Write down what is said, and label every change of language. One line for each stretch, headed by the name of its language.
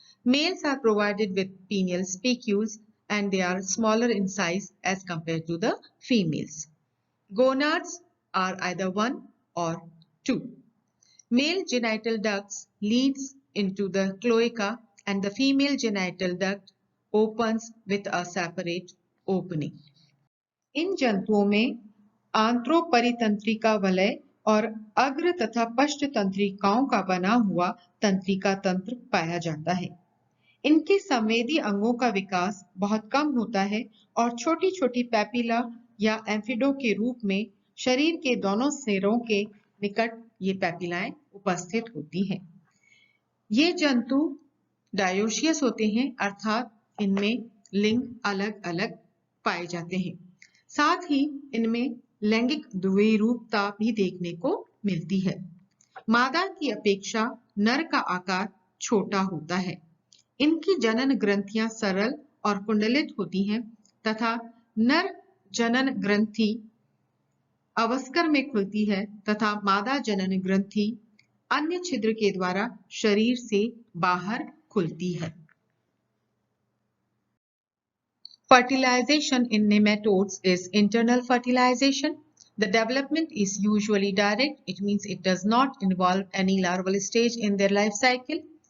English: Males are provided with pineal spicules and they are smaller in size as compared to the females. Gonads are either 1 or 2. Male genital ducts leads into the cloaca and the female genital duct opens with a separate opening.
Hindi: इन जंतुओं में आंत्रोपरितंत्रिका वलय और अग्र तथा पश्च तंत्रिकाओं का बना हुआ तंत्रिका तंत्र पाया जाता है। इनके संवेदी अंगों का विकास बहुत कम होता है और छोटी छोटी पैपिला या एम्फिडो के रूप में शरीर के दोनों सिरों के निकट ये पैपिलाएं उपस्थित होती हैं। ये जंतु डायोशियस होते हैं, अर्थात इनमें लिंग अलग अलग पाए जाते हैं। साथ ही इनमें लैंगिक द्विरूपता भी देखने को मिलती है। मादा की अपेक्षा नर का आकार छोटा होता है। इनकी जनन ग्रंथियां सरल और कुंडलित होती हैं तथा नर जनन ग्रंथि अवस्कर में खुलती है तथा मादा जनन ग्रंथि अन्य छिद्र के द्वारा शरीर से बाहर खुलती है।
English: Fertilization in nematodes is internal fertilization. The development is usually direct. It means it does not involve any larval stage in their life cycle.